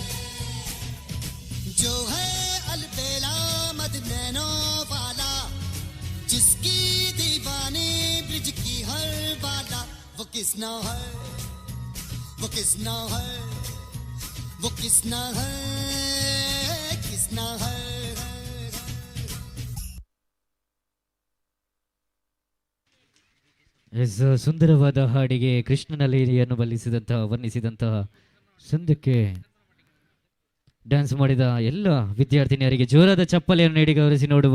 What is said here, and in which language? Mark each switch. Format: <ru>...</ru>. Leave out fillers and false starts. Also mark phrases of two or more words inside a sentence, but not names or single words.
<hi>जो है अलबेला मदनैनो वाला जिसकी दीवानी ब्रिज की हर वाला वो किसना है वो किसना है वो किसना है किसना है</hi> <kn>ಎಸ್ ಸುಂದರವಾದ ಹಾಡಿಗೆ ಕೃಷ್ಣನ ಲೀಲೆಯನ್ನು ವರ್ಣಿಸಿದಂತಹ ಸಂದಕ್ಕೆ ಡ್ಯಾನ್ಸ್ ಮಾಡಿದ ಎಲ್ಲ ವಿದ್ಯಾರ್ಥಿನಿಯರಿಗೆ ಜೋರಾದ ಚಪ್ಪಲೆಯನ್ನು ನೀಡಿ ಗೌರವಿಸಿ ನೋಡುವ.</kn>